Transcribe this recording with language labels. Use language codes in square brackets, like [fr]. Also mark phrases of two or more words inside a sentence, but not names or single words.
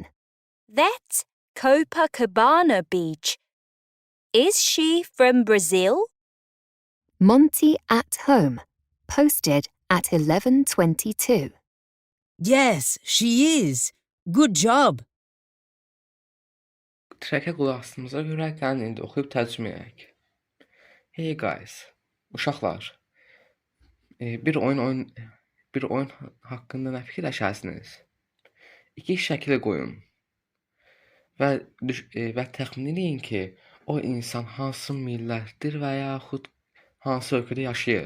[en] That's Copacabana Beach. Is she from Brazil? Monty at Home. Posted at 11:22. Yes, she is. Good job. [az] Track'e qulaq asdığımıza görə gəlin indi oxuyub tərcümə edək. [en] Hey guys, uşaqlar. [az] Bir oyun haqqında nə fikirləşərsiniz? 2 şəkli qoyun və təxmin edin ki, o insan hansı millətdir və yaxud hansı ölkədə yaşayır.